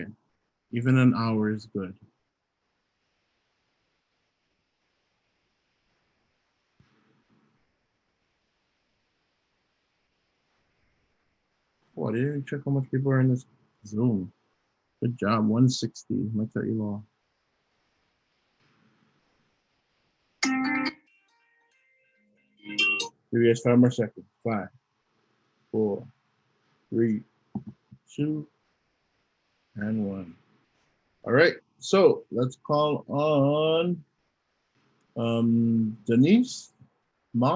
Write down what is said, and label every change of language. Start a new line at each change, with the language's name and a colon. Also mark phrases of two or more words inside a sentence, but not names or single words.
English: Even an hour is good. Oh, I didn't even check how much people are in this Zoom. Good job, 160. Maikaʻiloa. Give you guys 5 more seconds. 5, 4, 3, 2, and 1. All right, so let's call on Denise, Ma.